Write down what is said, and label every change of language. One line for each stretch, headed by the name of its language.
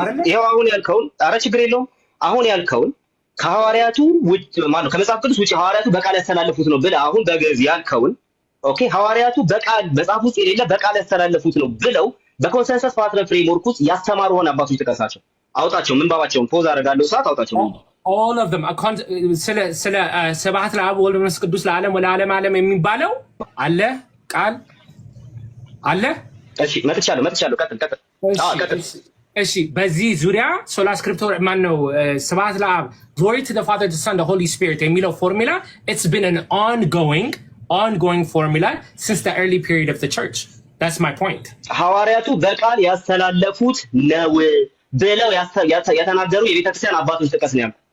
Amharic: ይሄው አሁን ያልከውን ኧረ ችግር የለውም። አሁን ያልከውን ከሐዋርያቱ ውጭ ማለት ነው ከመጽሐፍ ቅዱስ ውጭ ሐዋርያቱ በቃል ያስተላለፉት ነው ብለህ አሁን በግዕዝ ያልከውን ኦኬ፣ ሐዋርያቱ በቃል መጽሐፍ ውስጥ የሌለ በቃል ያስተላለፉት ነው ብለው በኮንሰንሰስ ፓትረን ፍሬምወርክ ውስጥ ያስተማሩ ሆነ አባቶች ጥቀሳቸው፣ አውጣቸው። ምንባባቸውን ፖዝ አደርጋለሁ ሰዓት አውጣቸው።
English: all of them
Amharic: ስለ
Geez: ስብሐት ለአብ ወወልድ ወመንፈስ ቅዱስ ለዓለም ወለዓለም
Amharic: ዓለም የሚባለው አለ ቃል አለ። እሺ መጥቻለሁ። ቀጥል። እሺ በዚህ ዙሪያ ሶላ ስክሪፕቶር ማን ነው?
Geez: ስብሐት ለአብ
English: glory to the Father, the Son, the Holy Spirit
Amharic: የሚለው ፎርሙላ
English: it's been an ongoing formula since the early period of the church. That's my point.
Amharic: ሐዋርያቱ በቃል ያስተላለፉት ነው ብለው የተናገሩ የቤተክርስቲያን አባቶች ጥቀስ ነው።